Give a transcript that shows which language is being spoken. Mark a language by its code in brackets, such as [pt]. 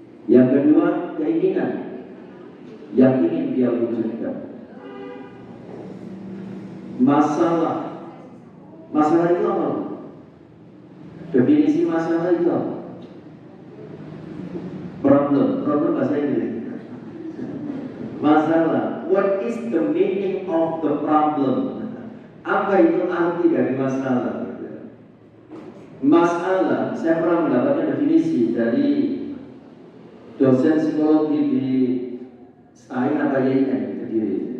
[id] Yang kedua, keinginan yang ingin dia wujudkan. Masalah itu apa? Definisi masalah itu apa? Problem bahasa Inggris. [en] Masalah, what is the meaning of the problem? [id] Apa itu arti dari masalah? Masalah, saya pernah mendapatkan definisi dari dosen psikologi di Stein atau YIN Kediri.